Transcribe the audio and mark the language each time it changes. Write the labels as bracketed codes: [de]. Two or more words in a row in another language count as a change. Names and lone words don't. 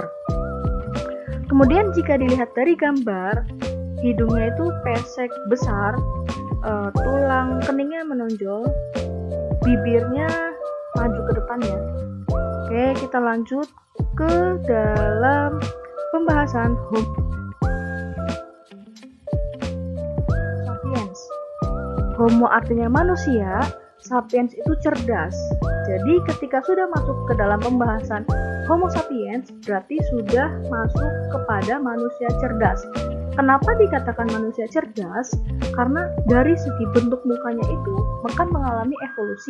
[id] Kemudian jika dilihat dari gambar, hidungnya itu pesek besar, tulang keningnya menonjol, bibirnya maju ke depannya. Oke, kita lanjut ke dalam pembahasan Homo sapiens. Homo artinya manusia, sapiens itu cerdas. Jadi ketika sudah masuk ke dalam pembahasan Homo sapiens, berarti sudah masuk kepada manusia cerdas. Kenapa dikatakan manusia cerdas? Karena dari segi bentuk mukanya itu akan mengalami evolusi.